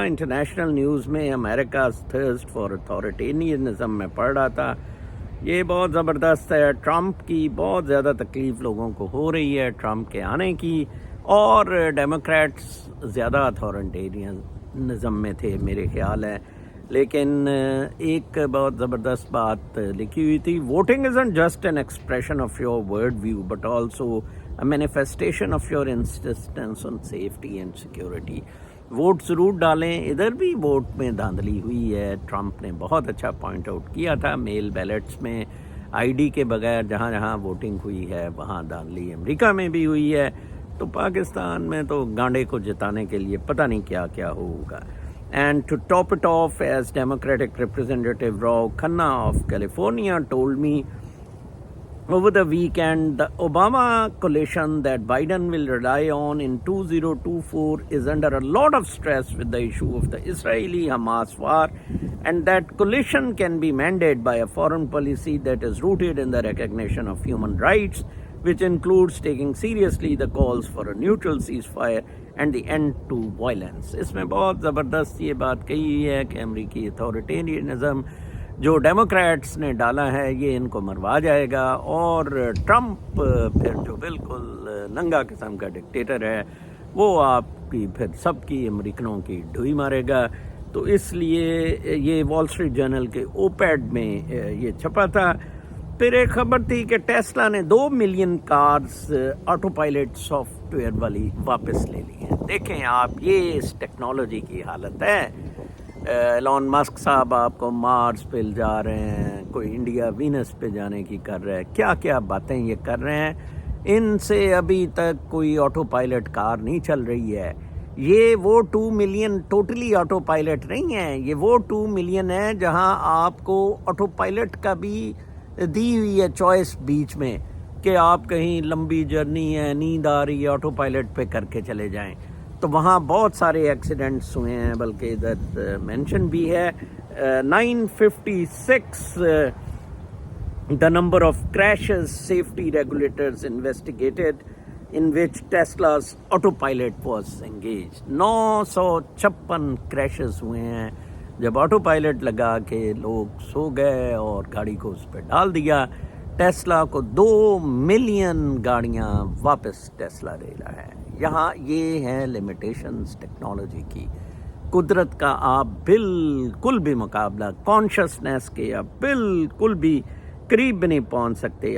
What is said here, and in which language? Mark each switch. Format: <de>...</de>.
<ur>International news میں America's thirst for authoritarianism میں پڑھ رہا تھا. یہ بہت زبردست ہے. ٹرمپ کی بہت زیادہ تکلیف لوگوں کو ہو رہی ہے ٹرمپ کے آنے کی، اور ڈیموکریٹس زیادہ اتھارٹیرینزم میں تھے میرے خیال ہے. لیکن ایک بہت زبردست بات لکھی ہوئی تھی:</ur> <en>Voting isn't just an expression of your world view but also a manifestation of your insistence on safety and security.</en> <ur>Vote ضرور ڈالیں. ادھر بھی ووٹ میں دھاندلی ہوئی ہے. ٹرمپ نے بہت اچھا پوائنٹ آؤٹ کیا تھا. میل بیلٹس میں آئی ڈی کے بغیر جہاں جہاں ووٹنگ ہوئی ہے وہاں دھاندلی امریکہ میں بھی ہوئی ہے. تو پاکستان میں تو گانڈے کو جتانے کے لیے پتہ نہیں کیا کیا ہوگا.</ur> <en>And to top it off, as Democratic Representative Rao Khanna of California told me over the weekend, the Obama coalition that Biden will rely on in 2024 is under a lot of stress with the issue of the Israeli-Hamas war, and that coalition can be mended by a foreign policy that is rooted in the recognition of human rights, which includes taking seriously the calls for a neutral ceasefire and the end to violence.</en> <ur>اس میں بہت زبردست یہ بات کہی ہے کہ امریکی authoritarianism جو ڈیموکریٹس نے ڈالا ہے یہ ان کو مروا جائے گا، اور ٹرمپ پھر جو بالکل ننگا قسم کا ڈکٹیٹر ہے وہ آپ کی پھر سب کی امریکنوں کی ڈھوئی مارے گا. تو اس لیے یہ وال اسٹریٹ جرنل کے اوپیڈ میں یہ چھپا تھا. پھر ایک خبر تھی کہ ٹیسلا نے 2 million cars auto pilot soft where والی واپس لے لی ہیں. دیکھیں آپ، یہ اس ٹیکنالوجی کی حالت ہے. ایلون مسک صاحب آپ کو مارس پہ جا رہے ہیں، کوئی انڈیا وینس پہ جانے کی کر رہا ہے، کیا کیا باتیں یہ کر رہے ہیں. ان سے ابھی تک کوئی آٹو پائلٹ کار نہیں چل رہی ہے. یہ وہ 2 ملین ٹوٹلی آٹو پائلٹ نہیں ہیں. یہ وہ 2 ملین ہے جہاں آپ کو آٹو پائلٹ کا بھی دی ہوئی ہے چوائس بیچ میں کہ آپ کہیں لمبی جرنی ہے، نیند آ رہی ہے، آٹو پائلٹ پہ کر کے چلے جائیں. تو وہاں بہت سارے ایکسیڈنٹس ہوئے ہیں، بلکہ ادھر مینشن بھی ہے</ur> <en>956 the number of crashes safety regulators investigated in which Tesla's autopilot was engaged. 956 crashes</en> <ur>ہوئے ہیں جب آٹو پائلٹ لگا کے لوگ سو گئے اور گاڑی کو اس پہ ڈال دیا. ٹیسلا کو 2 ملین گاڑیاں واپس ٹیسلا لے رہا ہے. یہاں یہ ہے لمیٹیشنز ٹیکنالوجی کی. قدرت کا آپ بالکل بھی مقابلہ، کانشسنس کے آپ بالکل بھی قریب بھی نہیں پہنچ سکتے.</ur>